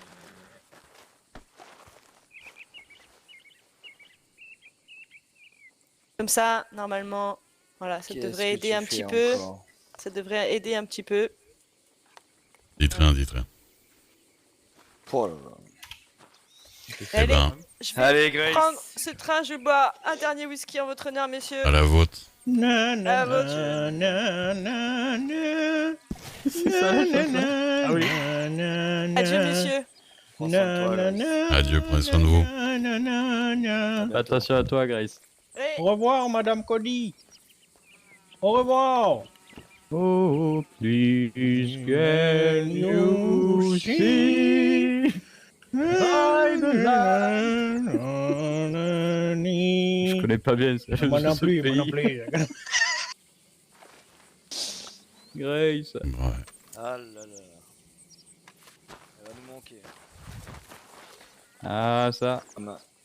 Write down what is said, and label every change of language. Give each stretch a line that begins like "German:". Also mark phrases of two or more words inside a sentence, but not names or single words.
French: Comme ça, normalement, voilà, ça Qu'est-ce devrait que aider tu un fais petit peu. encore Ça devrait aider un petit peu. Dites rien, dites rien. Oh là là. Eh Allez, ben, je vais Allez, Grace. prendre ce train, je bois un dernier whisky en votre honneur, messieurs. à la vôtre. Na, na, Ah, votre- na, na, na, na. C'est ça la chanson? Ah oui. Na, na, na, Adieu, messieurs. Prends soin de na, toi, na, Grace. na, Adieu, prenez soin de vous. na, na, na, na. Attention à toi, Grace. Hey, Au revoir, Madame Cody. Au revoir.
English: Oh, please can you see by the light?
French: Je connais pas bien ce, Moi non ce plus, moi pays. non plus. Grace. Ouais. Ah là là. Elle va nous manquer. Ah, ça. Ah, bah.